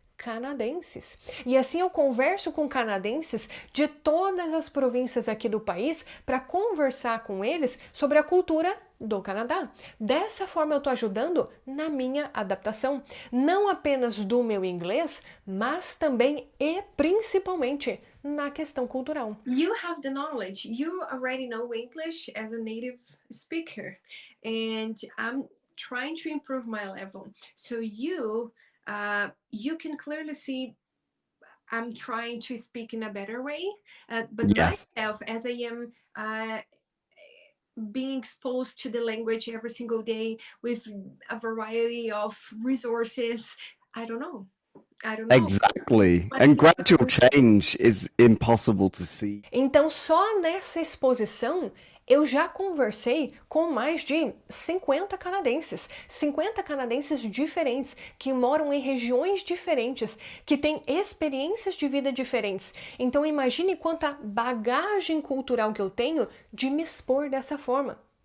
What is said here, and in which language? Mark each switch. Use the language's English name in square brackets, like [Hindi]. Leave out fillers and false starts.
[Portuguese] canadenses. E assim eu converso com canadenses de todas as províncias aqui do país para conversar com eles sobre a cultura do Canadá. Dessa forma eu estou ajudando na minha adaptação, não apenas do meu inglês, mas também e principalmente na questão cultural. [English] You have the knowledge. You already know English as a native speaker, and I'm trying to improve my level. So you can clearly see I'm trying to speak in a better way, but Yes. myself, as I am being exposed to the language every single day with a variety of resources, I don't know. Exactly. And gradual change is impossible to see. [Portuguese] Então, só nessa exposição, eu já conversei com mais de 50 canadenses diferentes, que moram em regiões diferentes, que têm experiências de vida diferentes. Então, imagine quanta bagagem cultural que eu tenho de me expor dessa forma.